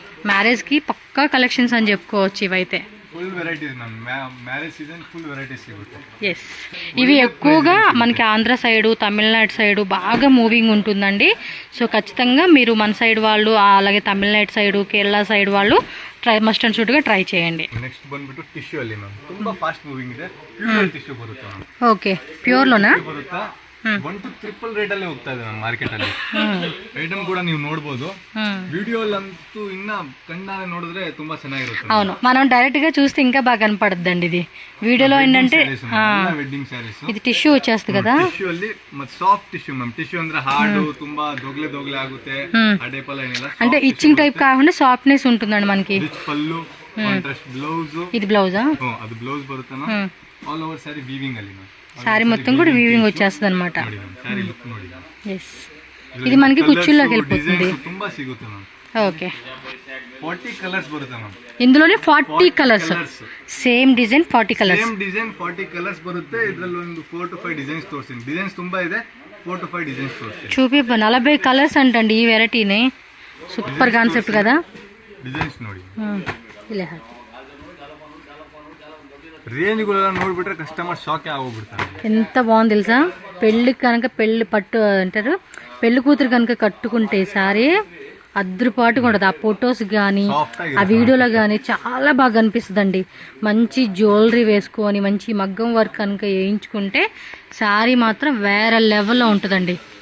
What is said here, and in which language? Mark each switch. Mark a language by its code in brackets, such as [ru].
[te] Marriage కి పక్కా collections అని చెప్పుకోవచ్చు ఇవైతే. Full varieties ma'am. Marriage season full varieties [kn] సిಗುತ್ತೆ. [te] Yes, ఇవి ఎక్కువగా మనకి ఆంధ్ర సైడు తమిళనాడు సైడు బాగా మూవింగ్ ఉంటుందండి. సో ఖచ్చితంగా మీరు మన సైడ్ వాళ్ళు, అలాగే తమిళనాడు సైడు కేరళ సైడ్ వాళ్ళు మస్ట్ అండ్ షుడ్గా ట్రై చేయండి. [kn] నెక్స్ట్ ಬಂದ್ಬಿಟ್ಟು ಟಿಶ್ಯೂ ಅಲ್ಲಿ ಮ್ಯಾಮ್ ತುಂಬಾ ಫಾಸ್ಟ್ ಮೂವಿಂಗ್ ಇದೆ. ಪ್ಯೂರ್ ಟಿಶ್ಯೂ ಬರುತ್ತೆ ಮ್ಯಾಮ್. [te] ఓకే, ప్యూర్ లోనా [kn] ಬರುತ್ತೆ. 1 to 3 ರೇಟ್ ಅಲ್ಲಿ ಹೋಗ್ತಾ ಇದೆ ಮ್ಯಾಮ್ ಮಾರ್ಕೆಟ್ ಅಲ್ಲಿ. ಐಟಮ್ ಕೂಡ ನೀವು ನೋಡಬಹುದು. ವಿಡಿಯೋಲಂತೂ ಇನ್ನ ಕಣ್ಣಾರೆ ನೋಡಿದ್ರೆ ತುಂಬಾ ಚೆನ್ನಾಗಿರುತ್ತೆ. [te] అవును, మనం డైరెక్ట్ గా చూస్తే ఇంకా బాగా కనపడద్దండి. ఇది వీడియోలో ఏంటంటే [kn] ವೆಡ್ಡಿಂಗ್ ಸ್ಯಾರೀಸ್, [te] ఇది టిష్యూ వచ్చేస్తుంది కదా. [kn] ಟಿಶ್ಯೂ ಅಲ್ಲಿ ಮತ್ತೆ ಸಾಫ್ಟ್ ಟಿಶ್ಯೂ ಮ್ಯಾಮ್. ಟಿಶ್ಯೂ ಅಂದ್ರೆ ಹಾರ್ಡ್ ತುಂಬಾ ದೊಗ್ಲೆ ಆಗುತ್ತೆ. ಆ ಟೈಪ್ ಎಲ್ಲ ಏನಿಲ್ಲ, [te] అంటే ఇచ్చింగ్ టైప్ కాకుండా సాఫ్ట్నెస్ ఉంటుందండి మనకి. [kn] ರಿಚ್ ಪಲ್ಲು, ಕಾಂಟ್ರಾಸ್ಟ್ ಬ್ಲೌಸ್. [te] ఇది బ్లౌజా? [kn] ಅದು blouse ಬರುತ್ತೇನಾ. All over sari weaving ಅಲ್ಲಿ ಮ್ಯಾಮ್. [te] సారీ మొత్తం కూడా వీవింగ్ వచ్చేస్తుంది అనమాట. [kn] ಸ್ಯಾರಿ ಲುಕ್ ನೋಡಿ. [te] ఎస్, ఇది మనకి కుచ్చుల్లోకి వెళ్ళిపోతుంది. [kn] ತುಂಬಾ ಸಿಗುತ್ತೆ ಮ್ಯಾಮ್. [te] ఓకే, 40 కలర్స్ [kn] ಬರುತ್ತೆ [te] మ్యామ్. ఇందులోనే 40 colours, same design 40 colours. [kn] Same design 40 colours ಬರುತ್ತೆ. ಇದರಲ್ಲಿ ಒಂದು 4 to 5 ಡಿಸೈನ್ಸ್ ತೋರಿಸ್ತೀನಿ. ಡಿಸೈನ್ಸ್ ತುಂಬಾ ಇದೆ, 4 to 5 ಡಿಸೈನ್ಸ್ ತೋರಿಸ್ತೀನಿ. [te] చూపి 40 కలర్స్ అంటండి ఈ వెరైటీని. సూపర్ కాన్సెప్ట్ కదా. [kn] ಡಿಸೈನ್ಸ್ ನೋಡಿ. [te] ఇలా [kn] ರೇಂಜ್ಗಳೆಲ್ಲ ನೋಡ್ಬಿಟ್ರೆ ಕಸ್ಟಮರ್ ಶಾಕ್ ಆಗೋಗ್ಬಿಡ್ತಾರೆ. [te] ఎంత బాగుంది తెలుసా. పెళ్ళికి కనుక పెళ్ళి పట్టు అంటారు, పెళ్లి కూతురు కనుక కట్టుకుంటే సారీ అద్రుపాటుగా ఉంటుంది. ఆ ఫొటోస్ కానీ ఆ వీడియోలో కానీ చాలా బాగా అనిపిస్తుందండి. మంచి జ్యువెలరీ వేసుకొని మంచి మగ్గం వర్క్ కనుక వేయించుకుంటే సారీ మాత్రం వేరే లెవెల్లో ఉంటుందండి.